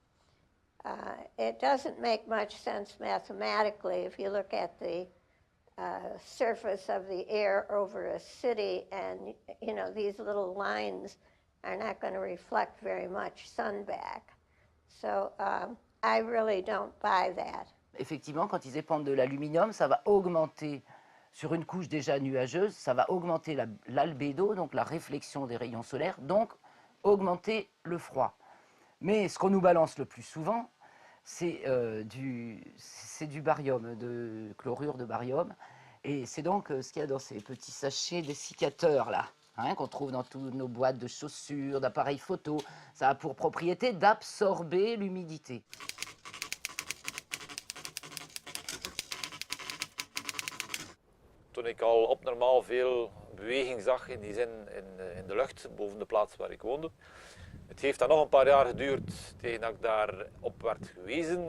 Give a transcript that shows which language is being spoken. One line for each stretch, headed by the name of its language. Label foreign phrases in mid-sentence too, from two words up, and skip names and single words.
English: It doesn't make much sense mathematically if you look at the surface of the air over a city, and you know these little lines are not going to reflect very much sun back. So I really don't buy that.
French: effectivement, quand ils épandent de l'aluminium, ça va augmenter, sur une couche déjà nuageuse, ça va augmenter l'albédo, donc la réflexion des rayons solaires, donc augmenter le froid. Mais ce qu'on nous balance le plus souvent, c'est du barium, de chlorure de barium. Et c'est donc ce qu'il y a dans ces petits sachets dessicateurs là, hein, qu'on trouve dans toutes nos boîtes de chaussures, d'appareils photo. Ça a pour propriété d'absorber l'humidité.
Dutch: Toen ik al abnormaal veel beweging zag in die zin in de lucht boven de plaats waar ik woonde. Het heeft dan nog een paar jaar geduurd tegen dat ik daarop werd gewezen.